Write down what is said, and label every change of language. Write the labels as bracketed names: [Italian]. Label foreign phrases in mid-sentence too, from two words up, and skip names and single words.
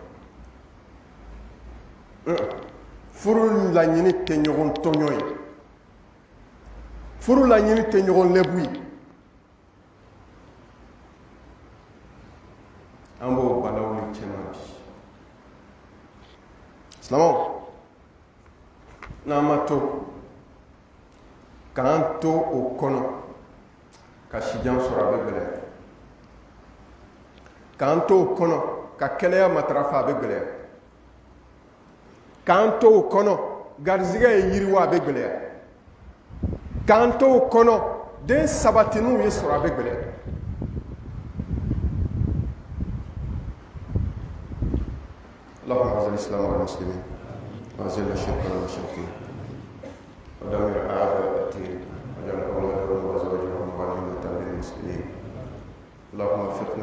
[Bambara] ye furu laɲini tɛ ɲɔgɔn tɔɲɔ ye furu laɲini tɛ ɲɔgɔn lɛbu ye an b'o balaw ni cɛman bi silamɛw n'an ma to k'an to o kɔnɔ ka sijan sɔrɔ a bɛ gɛlɛya k'an to o kɔnɔ ka kɛnɛya matarafa a bɛ gɛlɛya k'an to o kɔnɔ garizigɛ ye yiriwa a bɛ gɛlɛya k'an to o kɔnɔ den sabatiniw ye sɔrɔ a bɛ gɛlɛya [Arabic] اللهم اعز الاسلام والمسلمين واذل الشرك والمشركين ودمر اعداء الدين واجعل اولادهم وازواجهم غنيمه للمسلمين اللهم وفقنا